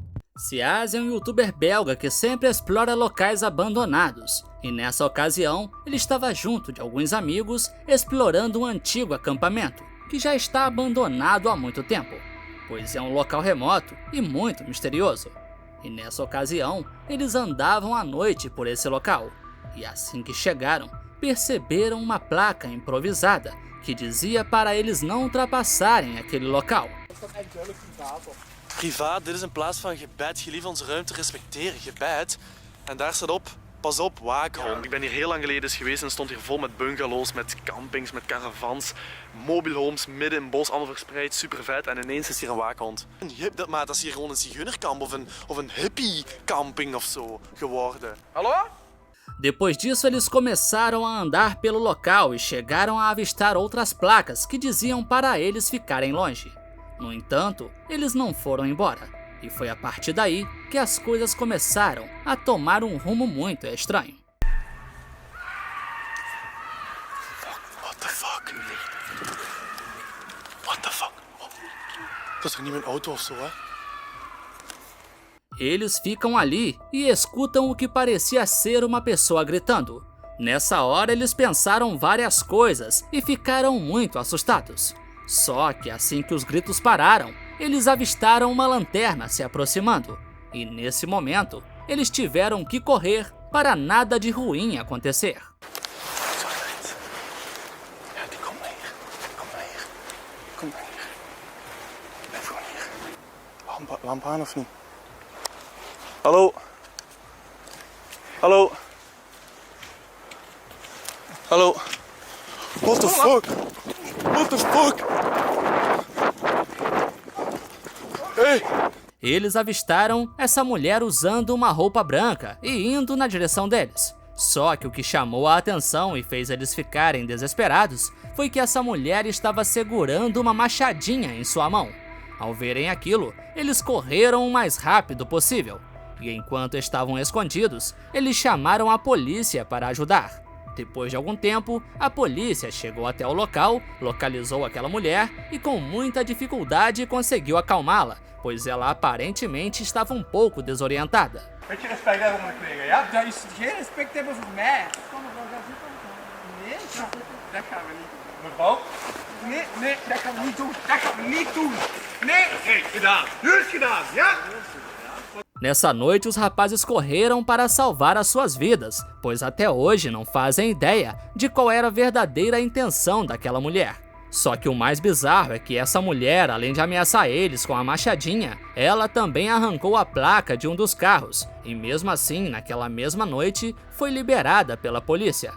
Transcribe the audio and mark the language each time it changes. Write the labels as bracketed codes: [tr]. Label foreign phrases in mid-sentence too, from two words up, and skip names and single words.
[pt] Ciaz é um youtuber belga que sempre explora locais abandonados, e nessa ocasião ele estava junto de alguns amigos explorando um antigo acampamento, que já está abandonado há muito tempo, pois é um local remoto e muito misterioso. E nessa ocasião eles andavam à noite por esse local, e assim que chegaram, perceberam uma placa improvisada que dizia para eles não ultrapassarem aquele local. [nl] Privaat, dit is een plaats van gebed. Gelieve onze ruimte respecteren, gebed. En daar staat op, pas op, waakhond. Ik ben hier heel lang geleden eens geweest en stond hier vol met bungalows, met campings, met caravans, [en] mobile homes, [nl] midden in het bos, allemaal verspreid, super vet. En ineens is hier een waakhond. Dat is hier gewoon een zigeunerkamp of een hippie camping of zo geworden. Hallo? [pt] Depois disso, eles começaram a andar pelo local e chegaram a avistar outras placas que diziam para eles ficarem longe. No entanto, eles não foram embora, e foi a partir daí que as coisas começaram a tomar um rumo muito estranho. [en] What the fuck? What the fuck? [nl] Dat is toch niet mijn auto of zo, hè? [pt] Eles ficam ali e escutam o que parecia ser uma pessoa gritando. Nessa hora eles pensaram várias coisas e ficaram muito assustados. Só que assim que os gritos pararam, eles avistaram uma lanterna se aproximando. E nesse momento, eles tiveram que correr para nada de ruim acontecer. [nl] Lamp aan of niet? Hallo? Hallo? Hallo? [en] What the fuck? What the fuck? Ei! [pt] Eles avistaram essa mulher usando uma roupa branca e indo na direção deles. Só que o que chamou a atenção e fez eles ficarem desesperados foi que essa mulher estava segurando uma machadinha em sua mão. Ao verem aquilo, eles correram o mais rápido possível. E enquanto estavam escondidos, eles chamaram a polícia para ajudar. Depois de algum tempo, a polícia chegou até o local, localizou aquela mulher e com muita dificuldade conseguiu acalmá-la, pois ela aparentemente estava um pouco desorientada. [nl] Beetje respect hebben om de kleren, ja? Dat is geen respect hebben voor mij. Nee, dat gaan we niet doen. Mevrouw? Nee, dat gaan we niet doen. Dat gaan we niet doen. Nee, gedaan. Nu is gedaan, ja? [pt] Nessa noite, os rapazes correram para salvar as suas vidas, pois até hoje não fazem ideia de qual era a verdadeira intenção daquela mulher. Só que o mais bizarro é que essa mulher, além de ameaçar eles com a machadinha, ela também arrancou a placa de um dos carros, e mesmo assim, naquela mesma noite, foi liberada pela polícia.